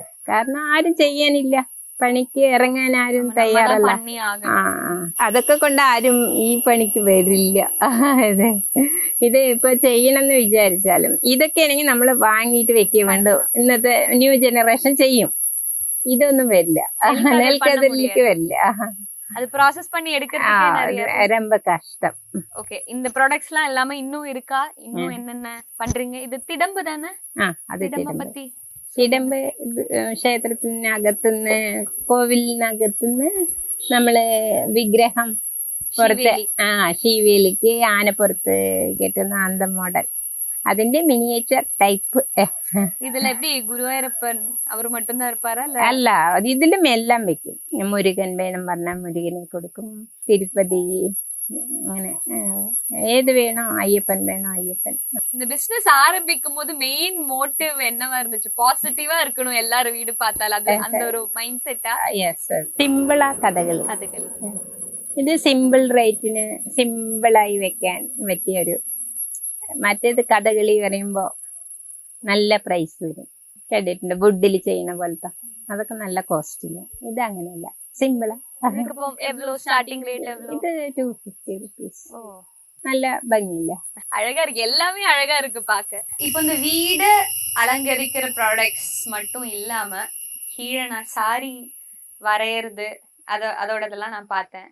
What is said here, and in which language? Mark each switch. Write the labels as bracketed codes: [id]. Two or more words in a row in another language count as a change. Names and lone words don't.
[ml] കാരണം ആരും ചെയ്യാനില്ല, പണിക്ക് ഇറങ്ങാൻ ആരും തയ്യാറല്ല. അതൊക്കെ കൊണ്ട് ആരും ഈ പണിക്ക് വരില്ല. അതെ, ഇത് ഇപ്പൊ ചെയ്യണമെന്ന് വിചാരിച്ചാലും ഇതൊക്കെ ആണെങ്കിൽ നമ്മൾ വാങ്ങിയിട്ട് വെക്കുക വേണ്ടോ. ഇന്നത്തെ [en] new generation [ml] ചെയ്യും, ഇതൊന്നും വരില്ല. നെൽക്കതിലേക്ക് വരില്ല. [ta] அது ப்ராசஸ் பண்ணி எடுக்கிறதுக்கே நிறைய ரொம்ப கஷ்டம். ஓகே, இந்த ப்ராடக்ட்ஸ்லாம் எல்லாமே இன்னும் இருக்கா? இன்னும் என்னென்ன பண்றீங்க? இது திடம்பு தானே? [ml] അത് [ta] திடம்ப பத்தி [ml] തിടമ്പ് ക്ഷേത്രത്തിനകത്തുനിന്ന്, കോവിലിനകത്തുനിന്ന് നമ്മള് വിഗ്രഹം പുറത്ത്, ശീവേലിക്ക് ആനപ്പുറത്ത് കെട്ടുന്ന അന്ത മോഡൽ, അതിന്റെ [en] miniature type. [ta] இதுல எப்படி குருவாயூரப்பன் அவர் மட்டும் தான் இருப்பாரா? [ml] അല്ല, ഇതിലും എല്ലാം വെക്കും. മുരുകൻ വേണം പറഞ്ഞാൽ മുരുകനെ കൊടുക്കും. തിരുപ്പതി, അങ്ങനെ ഏത് വേണോ, അയ്യപ്പൻ വേണോ അയ്യപ്പൻ. [ta] இந்த பிசினஸ் ஆரம்பிக்கும் போது [en] main motive [ta] என்னவா இருந்துச்சு? பாசிட்டிவா இருக்கணும் எல்லாரும் வீடு பார்த்தாலும், அது அந்த ஒரு மைண்ட் செட்டா? [ml] സിമ്പിളാ കഥകളി. ഇത് [en] simple rate [ml] സിമ്പിളായി വെക്കാൻ പറ്റിയ ഒരു. മറ്റേത് കഥകളി പറയുമ്പോ നല്ല പ്രൈസ് വരും. കേട്ടിട്ടുണ്ട്, വുഡിൽ ചെയ്യുന്ന പോലത്തെ, അതൊക്കെ നല്ല കോസ്റ്റില്. ഇത് അങ്ങനെയല്ല, സിമ്പിളാ. [en] starting rate [ta] எவ்வளவு? [ml] ഇത് 250 rupees. நல்ல ഭംഗിയില്ല, [ta] அழகா இருக்கு, எல்லாமே அழகா இருக்கு பாக்க. இப்போ இந்த வீடு அலங்கரிக்கிற ப்ராடக்ட்ஸ் மட்டும் இல்லாம கீழே நான் சாரி வரையறது அதோடதெல்லாம் நான் பார்த்தேன்.